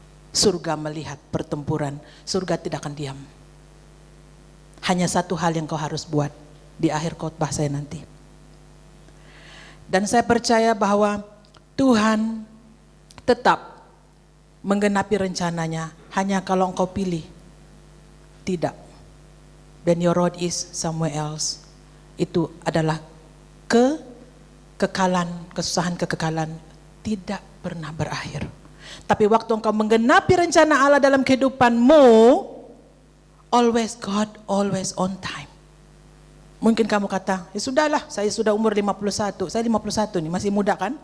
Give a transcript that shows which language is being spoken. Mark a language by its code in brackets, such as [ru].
[ms] Surga melihat pertempuran, surga tidak akan diam. Hanya satu hal yang kau harus buat di akhir khotbah saya nanti. Dan saya percaya bahwa Tuhan tetap menggenapi rencananya hanya kalau engkau pilih. Tidak. [en] When your road is somewhere else. [ms] Itu adalah kekekalan, kesusahan kekekalan tidak pernah berakhir. Tapi waktu engkau menggenapi rencana Allah dalam kehidupanmu, [en] always God, always on time. [ms] Mungkin kamu kata, ya sudahlah, saya sudah umur 51. Saya 51 nih, masih muda kan?